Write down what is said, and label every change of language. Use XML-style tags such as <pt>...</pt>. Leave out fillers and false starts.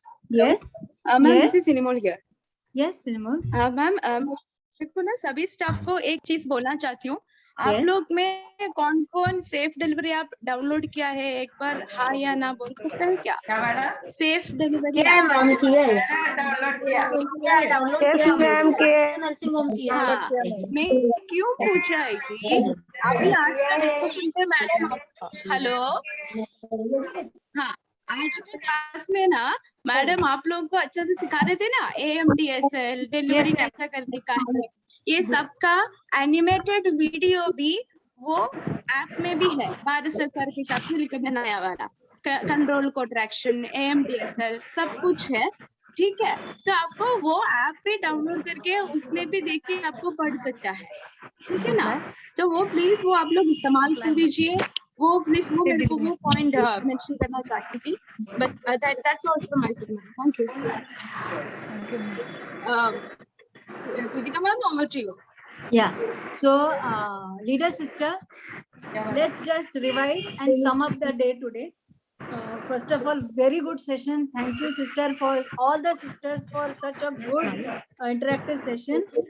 <en>Ma'am, this is Sinimol here. Yes, Sinimol.</en> <hi>Ma'am, मेरे को ना सभी स्टाफ को एक चीज बोलना चाहती हूँ. आप</hi> <en>Yes.</en> <hi>लोग में कौन कौन सेफ डिलीवरी ऐप डाउनलोड किया है, एक बार हाँ या ना बोल सकते हैं क्या? क्या मैडम? सेफ डिलीवरी मैम किया है डाउनलोड किया नर्सिंग होम किया है. हाँ, मैं क्यों पूछ रहा है कि अभी आज का डिस्कशन पे मैडम, हेलो, हाँ, आज के क्लास में ना मैडम आप लोगों को अच्छा से सिखा रहे थे ना, AMDSL डिलीवरी कैसा करने का है, ये सबका एनिमेटेड वीडियो भी वो ऐप में भी है, भारत सरकार के हिसाब से लेकर बनाया वाला, कंट्रोल कॉन्ट्रैक्शन, AMDSL सब कुछ है, ठीक है? तो आपको वो ऐप पे डाउनलोड करके उसमें भी देख के आपको पढ़ सकता है, ठीक है ना? तो वो प्लीज वो आप लोग इस्तेमाल कर लीजिए. वो प्लीज वो मेरे को वो पॉइंट मेंशन करना चाहती थी बस.</hi> <en>That's all from my side. Thank you. Kritika ma'am, over to you. Yeah. So leader sister, let's just revise and sum up the day today. First of all, very good session. Thank you, sister, for all the sisters for such a good interactive session.</en>